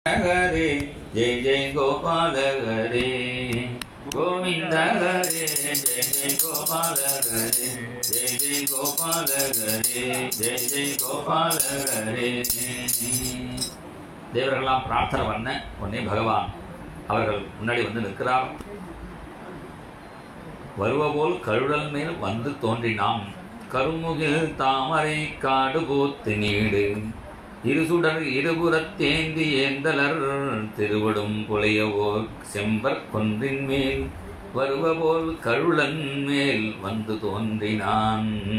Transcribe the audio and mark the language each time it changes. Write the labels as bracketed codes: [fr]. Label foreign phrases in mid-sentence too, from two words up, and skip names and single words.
[sa] हरे जय जय गोपाल हरे गोविंद हरे जय जय गोपाल हरे जय जय गोपाल हरे जय जय गोपाल हरे. [ta] தேவர்களாம் பிரார்த்தனை பண்ண உடனே பகவான் அவர்கள் முன்னாடி வந்து நிற்கிறார். வருவபோல் கழுடல் மேல் வந்து தோன்றினான். கருமுகில் தாமரை காடு போத்து நீடு இருசுடர் இருபுறத்தேந்தி ஏந்தலர் திருவிடும் புலையவோர் செம்பர் கொன்றின் மேல் வருவபோல் கழுளன் மேல் வந்து தோன்றினான்.